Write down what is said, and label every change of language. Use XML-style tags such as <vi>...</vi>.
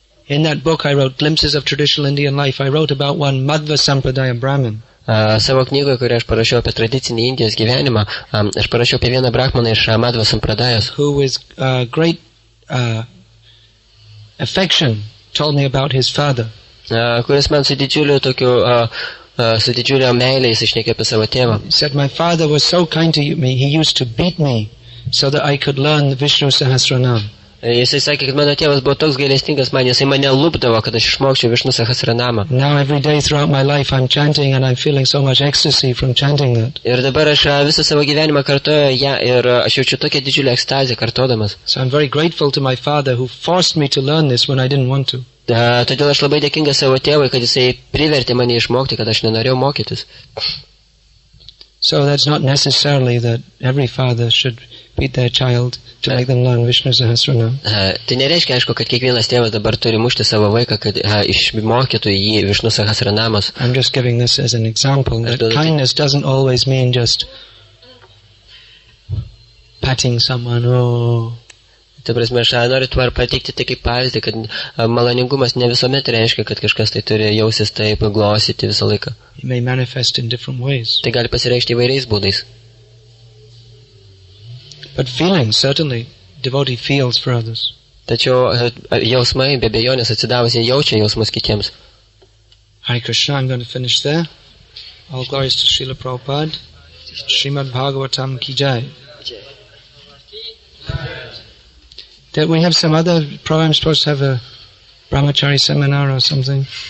<en>In that book I wrote Glimpses of Traditional Indian Life. I wrote about one Madhva Sampradaya Brahmin.</en> <lt>Savo knygoje, kurią aš parašiau apie tradicinį Indijos gyvenimą, aš parašiau apie vieną brahmaną iš Madhva Sampradayos,</lt> <en>who with great affection told me about his father.</en> <lt>Kuris man su didžiuliu tokiu, su didžiulio meilė jis išnekė apie savo tėvą.</lt> <en>He said, my father was so kind to me, he used to beat me so that I could learn the Vishnu Sahasranam.</en> <lt>Jisai sakė, kad mano tėvas buvo toks gailestingas man, jisai mane lupdavo, kad aš išmokčiau Višnu Sahasranamą.</lt> <en>Now every day throughout my life I'm chanting and I'm feeling so much ecstasy from chanting that.</en> <lt>Ir dabar aš visą savo gyvenimą kartoju ją ir aš jaučiu tokią didžiulę ekstazę kartodamas.</lt> <en>So I'm very grateful to my father who forced me to learn this when I didn't want to.</en> <lt>Todėl aš labai dėkingas savo tėvui, kad jisai privertė mane išmokti, kad aš nenorėjau mokytis.</lt> <en>So that's not necessarily that every father should beat their child to make them learn Vishnu Sahasranam.</en> <lt>Tai nereiškia, aišku, kad kiekvienas tėvas dabar turi mušti savo vaiką, kad išmokytų jį Višnu Sahasranamas.</lt> <en>I'm just giving this as an example that kindness doesn't always mean just patting someone. Oh.</en> <lt>Ta prasme, aš noriu tuo ir pateikti tai kaip pavyzdį, kad maloningumas ne visuomet reiškia, kad kažkas tai turi jausis taip, glostyti visą laiką.</lt> <en>It may manifest in different ways.</en> <lt>Tai gali pasireikšti įvairiais būdais.</lt> <en>But feeling, certainly, devotee feels for others.</en> <lt>Tačiau jausmai, be abejonės atsidavusiai jaučia jausmus kitiems.</lt> <en>Hare Krishna, I'm going to finish there. All glories to Srila Prabhupada.</en> <hi>Srimad Bhagavatam ki jai.</hi> <en>That we have some other program, supposed to have a brahmachari seminar or something.</en>